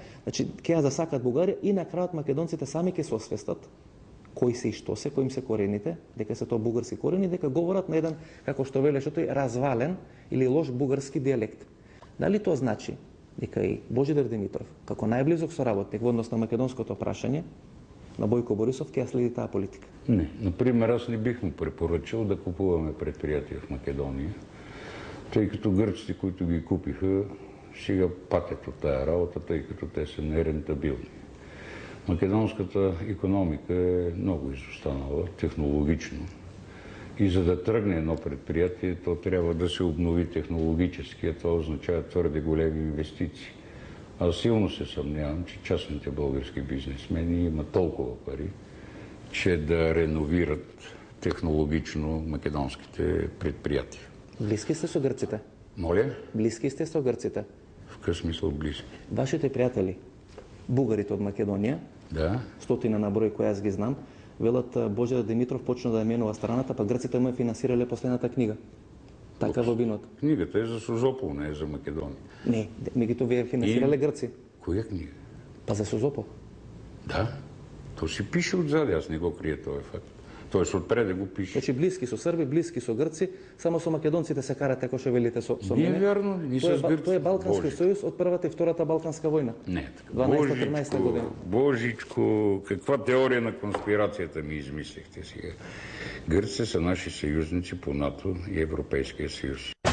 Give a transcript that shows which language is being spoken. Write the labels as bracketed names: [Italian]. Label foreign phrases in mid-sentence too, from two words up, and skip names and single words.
[Macedonian] Значи ќе ја засакат Бугарија и на крајот македонците сами ќе се освестат кои се и што се, кои им се корените, дека се тоа бугарски корени, дека говорат на еден, како што велеше тој, развален или лош бугарски дијалект. Дали тоа значи дека и Божидар Димитров, како најблизок соработник во однос на македонското прашање, на Бойко Борисов, ќе ја следи таа политика? [Bulgarian] Не. Например, аз не бих му препоръчал да купуваме предприятия в Македония, тъй като гърците, които ги купиха, сега патят от тая работа, тъй като те са нерентабилни. Македонската икономика е много изостанала технологично. И за да тръгне едно предприятие, то трябва да се обнови технологически, а това означава твърде големи инвестиции. Аз силно се съмнявам, че частните български бизнесмени имат толкова пари, че да реновират технологично македонските предприятия. [Macedonian] Близки сте со грците? [Bulgarian] Моля? [Macedonian] Близки сте со грците? [Bulgarian] В какъв смисъл близки? [Macedonian] Вашите пријатели, бугарите од Македонија, [Bulgarian] Да. [Macedonian] стотина на број кои аз ги знам, велат Божидар Димитров почна да ја менува страната, па грците му ја финансирале последната книга. Така во виното. [Bulgarian] Книгата е за Созопол, не е за Македония. [Macedonian] Не, меѓутоа вие финансирале грци. [Bulgarian] Коя книга? [Macedonian] Па за Созопол. [Bulgarian] Да. То си пише отзади, аз не го крия този факт. [Macedonian] Тоест отпред да го пише. Значи близки со срби, близки со грци, само со македонците се карате, ако ше велите со [Bulgarian] Не е [Macedonian] мене. [Bulgarian] вярно, ни с гърци. [Macedonian] Тоа е Балкански [Bulgarian] Божичко. [Macedonian] сојуз од првата и втората Балканска војна. [Bulgarian] Не е така. [Macedonian] 12-13 година. [Bulgarian] Божичко, каква теория на конспирацията ми измислихте сега? Гърците са наши съюзници по НАТО и Европейския съюз.